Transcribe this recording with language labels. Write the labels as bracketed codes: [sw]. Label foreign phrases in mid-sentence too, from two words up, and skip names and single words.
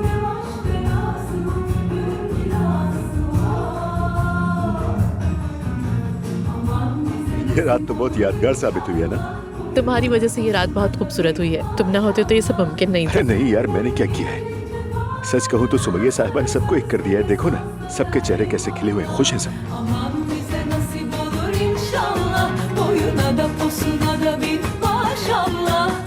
[hi] ये रात तो बहुत यादगार साबित हुई है ना? तुम्हारी वजह से ये रात बहुत खूबसूरत हुई है। तुम ना होते तो ये सब मुमकिन नहीं था। नहीं यार, मैंने क्या किया है? सच कहूँ तो सुमैया साहिबा ने सबको एक कर दिया है। देखो ना, सबके चेहरे कैसे खिले हुए, खुश हैं सब। [tr] Aman bize nasip olur inşallah, boyuna da posuna da bir maşallah.